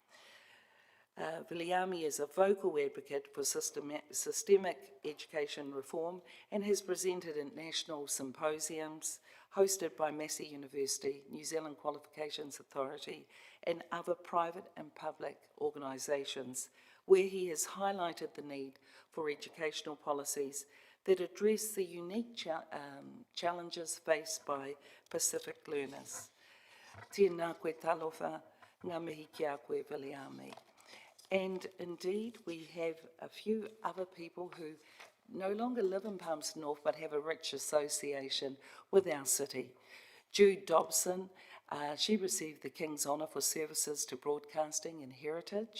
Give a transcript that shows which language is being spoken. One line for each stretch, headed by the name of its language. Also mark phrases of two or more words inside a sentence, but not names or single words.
English: Viliami is a vocal advocate for systemic education reform and has presented at national symposiums hosted by Massey University, New Zealand Qualifications Authority, and other private and public organisations, where he has highlighted the need for educational policies that address the unique challenges faced by Pacific learners.
Māori: Tēnā koe talofa, ngā mihi ki a koe Viliami.
English: And indeed, we have a few other people who no longer live in Palmerston North but have a rich association with our city. Jude Dobson, she received the King's Honour for services to broadcasting and heritage.